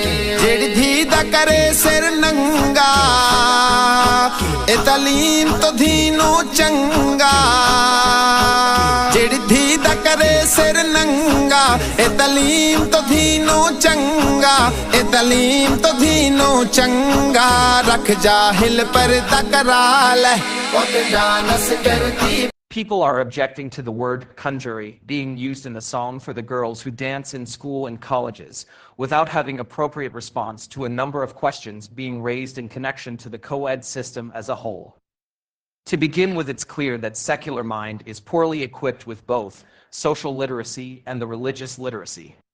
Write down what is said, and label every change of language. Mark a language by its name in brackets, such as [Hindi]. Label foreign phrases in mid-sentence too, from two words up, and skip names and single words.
[Punjabi] ਜਿਹੜੀ ਧੀ ਦਾ ਕਰੇ ਸਿਰ ਨੰਗਾ, ਏ ਤਾਲੀਮ ਤੋ ਧੀ ਨੂੰ ਚੰਗਾ। ਜਿਹੜੀ ਧੀ ਦਾ ਕਰੇ ਸਿਰ ਨੰਗਾ, ਏ ਤਾਲੀਮ ਤੋ ਧੀ ਨੂੰ ਚੰਗਾ, ਏ ਤਾਲੀਮ ਤੋ ਧੀ ਨੂੰ ਚੰਗਾ। ਰੱਖ ਜਾਹਿਲ ਪਰਦਾ ਕਰਾ ਲੇ, ਉੱਤ ਡਾਂਸ ਕਰਦੀ। [English] People are objecting to the word conjury being used in the song for the girls who dance in school and colleges, without having appropriate response to a number of questions being raised in connection to the co-ed system as a whole. To begin with, it's clear that secular mind is poorly equipped with both social literacy and the religious literacy.